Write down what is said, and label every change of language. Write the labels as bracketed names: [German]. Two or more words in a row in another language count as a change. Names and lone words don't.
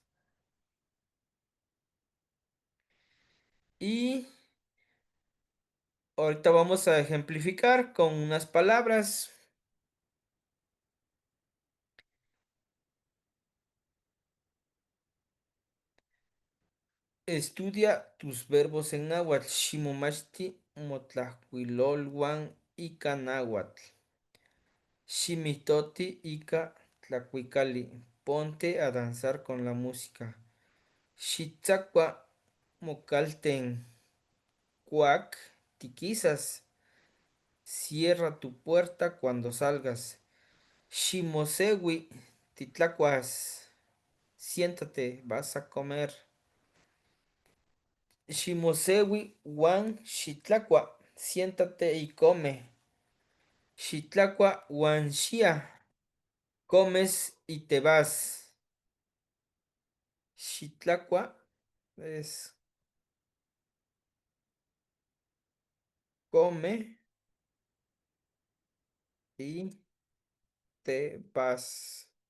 [Spanish] Y ahorita vamos a ejemplificar con unas palabras. Estudia tus verbos en náhuatl. [Nahuatl languages] Ximomachti motlajkuiloluan ika náhuatl. Ximitoti ika tlacuicali. [Spanish] Ponte a danzar con la música. [Nahuatl languages] Xitzacua mocalten cuac tiquisas. [Spanish] Cierra tu puerta cuando salgas. [Nahuatl languages] Ximosewi titlacuas. [Spanish] Siéntate, vas a comer. [Nahuatl languages] Shimosewi wan xitlacua, [Spanish] siéntate y come. [Nahuatl languages] Xitlacua wan xia, [Spanish] comes y te vas. Xitlacua es come y te vas.